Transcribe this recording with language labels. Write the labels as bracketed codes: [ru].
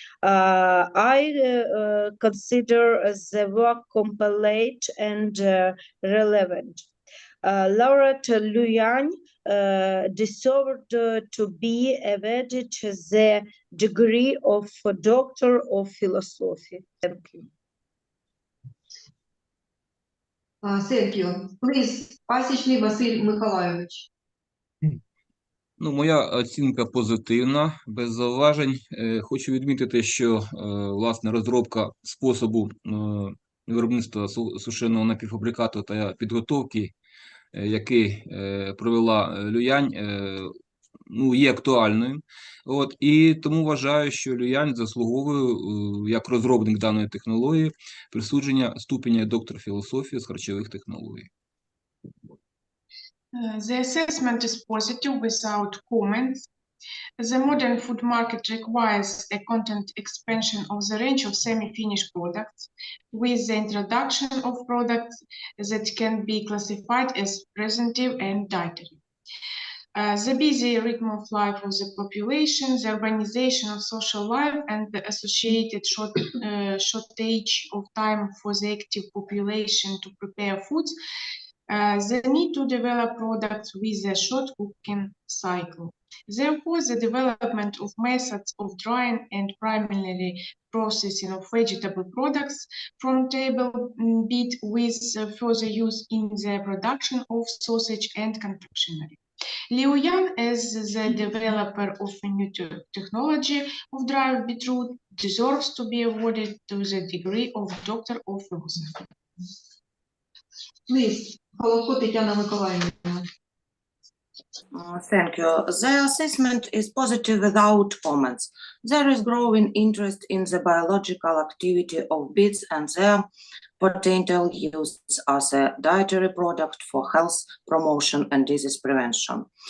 [en] I consider the work complete and relevant. Laureate Lü Янь deserved to be awarded the degree of Doctor of Philosophy. Thank you. Thank you. Please, Пасічний Василь Миколайович. [uk] Ну, моя оцінка позитивна, без зауважень. Хочу відмітити, що, власне, розробка способу виробництва сушеного напівфабрикату та підготовки, який провела Лю Янь, ну, є актуальною. От, і тому вважаю, що Лю Янь заслуговує, як розробник даної технології, присудження ступеня доктор філософії з харчових технологій. [en] The assessment is positive without comments. The modern food market requires a content expansion of the range of semi-finished products with the introduction of products that can be classified as preservative and dietary. The busy rhythm of life of the population, the urbanization of social life, and the associated shortage of time for the active population to prepare foods, the need to develop products with a short cooking cycle. Therefore, the development of methods of drying and primarily processing of vegetable products from table beet with further use in the production of sausage and confectionery. Liu Янь, as the developer of a new technology of dried beetroot, deserves to be awarded to the degree of Doctor of Philosophy. Please, Холодко Тетяна Миколаївна. Thank you. The assessment is positive without comments. There is growing interest in the biological activity of beets and their potential use as a dietary product for health promotion and disease prevention.